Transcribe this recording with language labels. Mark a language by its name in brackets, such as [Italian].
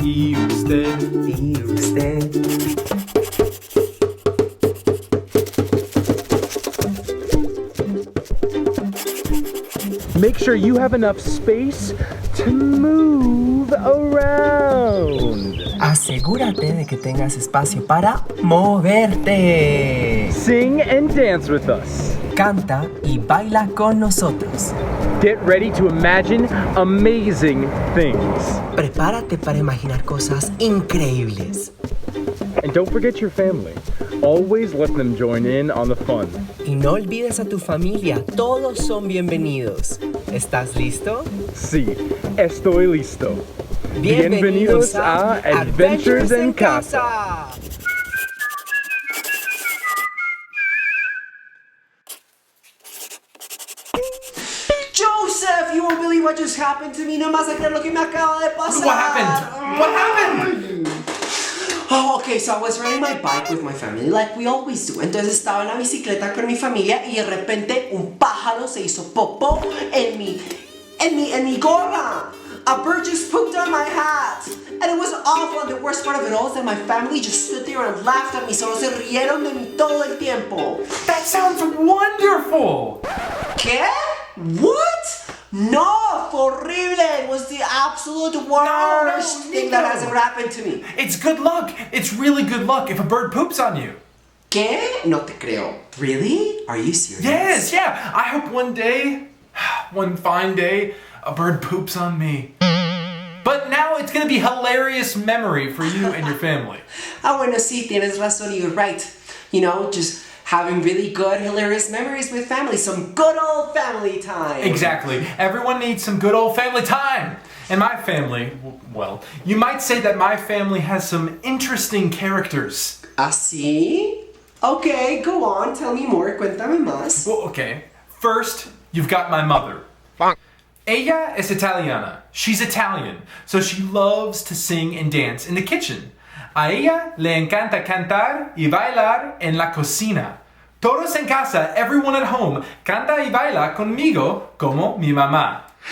[Spanish] ¿Y usted? ¿Y usted? [English] Make sure you have enough space to move around. [Spanish] Asegúrate de que tengas espacio para moverte. [English] Sing and dance with us. [Spanish] Canta y baila con nosotros. [English] Get ready to imagine amazing things. [Spanish] Prepárate para imaginar cosas increíbles. [English] And don't forget your family. Always let them join in on the fun. [Spanish] Y no olvides a tu familia, todos son bienvenidos. ¿Estás listo? Sí, estoy listo. Bienvenidos a Adventures en Casa. [English] Joseph, you won't believe what just happened to me. [Spanish] No vas a creer lo que me acaba de pasar. [English] What happened? What happened? Oh, okay, so I was riding my bike with my family like we always do. [Spanish] Entonces estaba en la bicicleta con mi familia y de repente un pájaro se hizo popó en mi gorra. [English] A bird just pooped on my hat. And it was awful, and the worst part of it all is that my family just stood there and laughed at me. [Spanish] Solo se rieron de mí todo el tiempo. [English] That sounds wonderful! [Spanish] ¿Qué? [English] What? [Spanish] No, fue horrible. [English] It was the absolute worst thing that has ever happened to me. It's good luck. It's really good luck if a bird poops on you. [Spanish] ¿Qué? No te creo. [English] Really? Are you serious? Yes, yeah. I hope one day, one fine day, a bird poops on me. But now it's gonna be a hilarious memory for you and your family. [Spanish] Ah, bueno, sí, tienes razón. [English] You're right. You know, just having really good, hilarious memories with family. Some good old family time. Exactly. Everyone needs some good old family time. And my family, well, you might say that my family has some interesting characters. [Spanish] ¿Así? [English] Okay, go on. Tell me more. [Spanish] Cuéntame más. [English] Well, okay. First, you've got my mother. [Spanish] Ella es italiana. [English] She's Italian, so she loves to sing and dance in the kitchen. [Spanish] A ella le encanta cantar y bailar en la cocina. Todos en casa, [English] everyone at home, [Spanish] canta y baila conmigo como mi mamá.